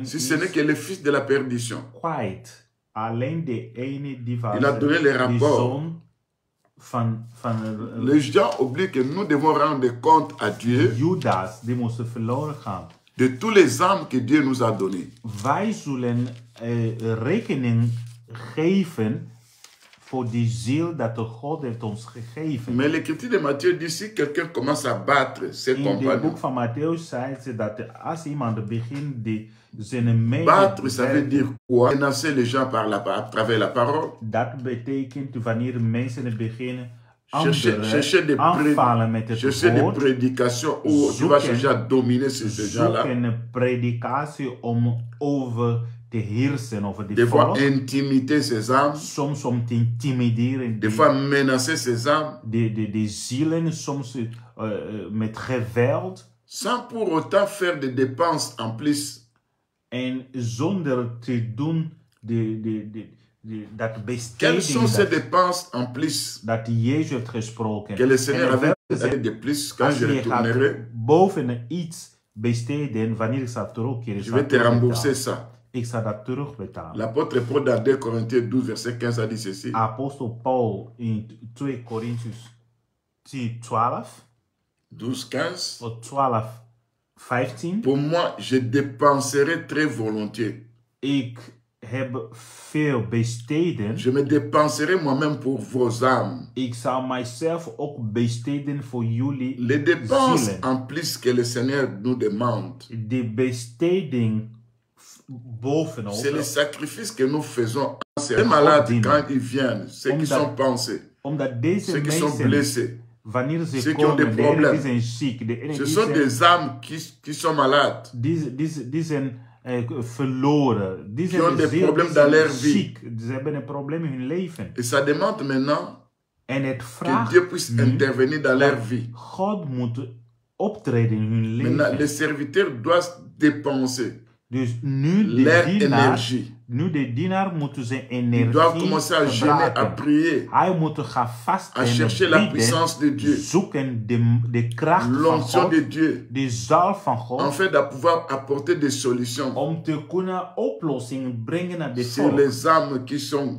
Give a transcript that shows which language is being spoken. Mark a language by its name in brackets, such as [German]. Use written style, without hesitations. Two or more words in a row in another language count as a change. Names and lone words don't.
[French] si ce n'est [Dutch] is [French] que le fils de la perdition. [Dutch] kwijt. Alleen de ene die was [French] Il a donné les [Dutch] de [French] rapports. [Dutch] zoon van [French] Les gens oublient que nous devons rendre compte à Dieu [Dutch] Judas, die moest verloren gaan. [French] de tous les âmes que Dieu nous a données. [Dutch] Wij zullen rekening geven voor die ziel dat de God heeft ons gegeven. [French] Mais l'écriture de Matthieu dit si quelqu'un commence à battre ses [Dutch] In het [French] compagnons, [Dutch] boek van Matthäus zei ze dat als iemand begint die zijn [French] battre, ça veut [Dutch] medewerker, [French] dire quoi? Menacer les gens à travers la parole. [Dutch] dat betekent wanneer mensen beginnen [French] Chercher des, [Dutch] aanvallen met het [French] chercher des [Dutch] woord, [French] prédications où tu vas chercher à dominer ces gens-là. [Dutch] zoeken een predikatie om over te heersen over die [French] Des fois [Dutch] volk. [French] intimider ces âmes, [Dutch] Soms om te intimideren [French] des fois menacer ces âmes, [Dutch] de zielen, soms met geweld. [French] sans pour autant faire des dépenses en plus. [Dutch] En zonder te doen dat [French] Quelles sont ces [Dutch] besteding [French] dépenses en plus [Dutch] dat Jezus heeft gesproken. [French] que le Seigneur [Dutch] En [French] avait [Dutch] wel [French] donné de plus quand [Dutch] als [French] je je retournerai? [Dutch] gaat boven iets besteden, wanneer ik zal terugkeren, [French] Je vais te rembourser ça. [Dutch] ik zal dat terugbetalen. [French] L'apôtre Paul dans 2 Corinthiens 12, verset 15 a dit ceci. [Dutch] Apostel Paul in 2 Korintiërs 12, 12, 15. of 12, 15. [French] Pour moi, je dépenserai très volontiers. [Dutch] Ik heb veel besteden. [French] Je me dépenserai moi-même pour vos âmes. [Dutch] Ik zal mijzelf ook besteden voor jullie [French] Les dépenses [Dutch] zielen. [French] en plus que le Seigneur nous demande. [Dutch] De besteding bovenop. [French] C'est le sacrifice que nous faisons. C'est les malades quand ils viennent, ceux qui sont pensés, [Dutch] Omdat deze [French] ceux qui sont [Dutch] mensen, [French] blessés. [Dutch] wanneer ze [French] Ceux qui ont des [Dutch] komen, de ene [French] problèmes. [Dutch] die zijn ziek, de ene [French] Ce [Dutch] die [French] sont [Dutch] zijn, [French] des âmes qui sont malades. [Dutch] die zijn verloren. Die [French] Qui ont [Dutch] zijn de [French] des [Dutch] ziel, [French] problèmes [Dutch] die [French] dans [Dutch] zijn [French] leur vie. [Dutch] ziek. Ze hebben een probleem in hun leven. [French] Et ça demande maintenant [Dutch] En het [French] que [Dutch] vraagt [French] Dieu puisse [Dutch] nu [French] intervenir dans leur vie. [Dutch] God moet optreden in hun [French] Maintenant, [Dutch] leven. [French] les serviteurs doivent dépenser [Dutch] Dus nu [French] leur [Dutch] de dienaar, [French] énergie. [Dutch] nu de dienaar moet zijn [French] Ils [Dutch] energie [French] doivent commencer à jeûner, à [Dutch] gebruiken. [French] prier, [Dutch] Hij moet gaan vasten [French] à [Dutch] en [French] chercher la [Dutch] bidden, [French] puissance de Dieu, [Dutch] zoeken de kracht van [French] l'onction [Dutch] God, [French] de Dieu, [Dutch] de zalf van God, [French] afin de pouvoir apporter des solutions [Dutch] om te kunnen oplossingen brengen naar de [French] sur [Dutch] volk. [French] les âmes qui sont